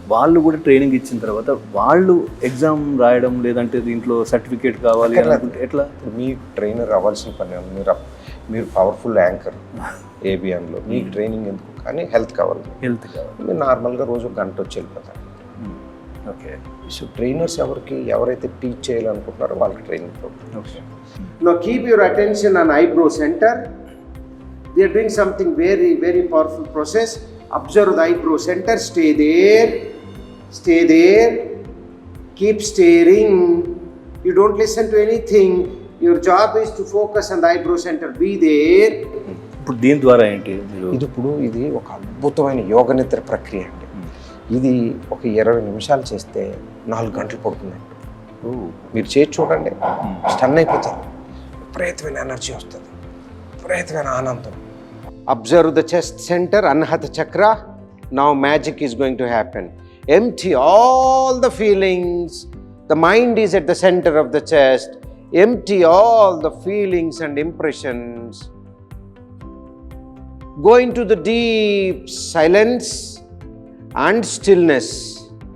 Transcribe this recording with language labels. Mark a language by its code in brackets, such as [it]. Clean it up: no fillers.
[te] వాళ్ళు కూడా ట్రైనింగ్ ఇచ్చిన తర్వాత వాళ్ళు ఎగ్జామ్ రాయడం లేదంటే దీంట్లో సర్టిఫికేట్ కావాలి అనుకుంటే ఎట్లా? మీ ట్రైనర్ అవ్వాల్సిన పని. మీరు పవర్ఫుల్ యాంకర్ ఏబిఎన్లో, మీకు ట్రైనింగ్ ఎందుకు? కానీ హెల్త్ కావాలి. మీరు నార్మల్గా రోజు 1 గంట వచ్చి వెళ్ళిపోతారు. ఓకే. సో ట్రైనర్స్ ఎవరైతే టీచ్ చేయాలనుకుంటున్నారో వాళ్ళకి training programme. Okay. [en] Now keep your attention on eyebrow center. We are doing something very, very powerful process. Observe the eyebrow center. Stay there. Stay there. Keep staring. You don't listen to anything. Your job is to focus on the eyebrow center. Be there. [te] ఇప్పుడు దీని ద్వారా ఏంటి? ఇది ఒక అద్భుతమైన యోగ నిద్ర ప్రక్రియ అండి. ఇది ఒక 20 నిమిషాలు చేస్తే 4 గంటలు పడుతుందండి. మీరు చేసి చూడండి, స్టన్ అయిపోతారు. విపరీతమైన ఎనర్జీ వస్తుంది, విపరీతమైన ఆనందం. [en] Observe the chest center, Anahata Chakra. Now magic is going to happen. Empty all the feelings. The mind is at the center of the chest. Empty all the feelings and impressions. Go into the deep silence and stillness.